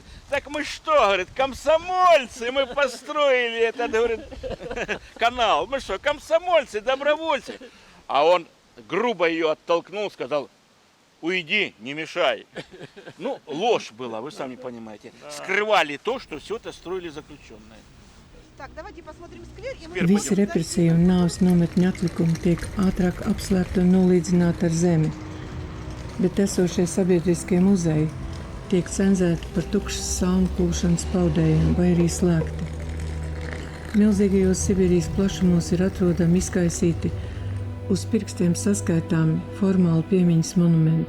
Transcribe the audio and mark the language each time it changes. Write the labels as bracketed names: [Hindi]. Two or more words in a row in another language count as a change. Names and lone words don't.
[Russian] Так мы что, говорит, комсомольцы, мы построили этот, говорит, канал. Мы что, комсомольцы, добровольцы? А он грубо ее оттолкнул, сказал: уйди, не мешай. Ну, ложь была, вы сами понимаете. Скрывали то, что все это строили заключенные. Так, давайте посмотрим сквер. [Latvian] Visi represiju un nāves nometņu atlikumi tiek ātrāk apslēpti un nolīdzināti ar zemi, bet esošie sabiedriskie muzeji tiek cenzēti par tukšas salmu plūšanas paudējiem vai arī slēgti. Milzīgajos Sibīrijas plašumos ir atrodami izkaisīti uz pirkstiem saskaitāmi formāli piemiņas monumenti.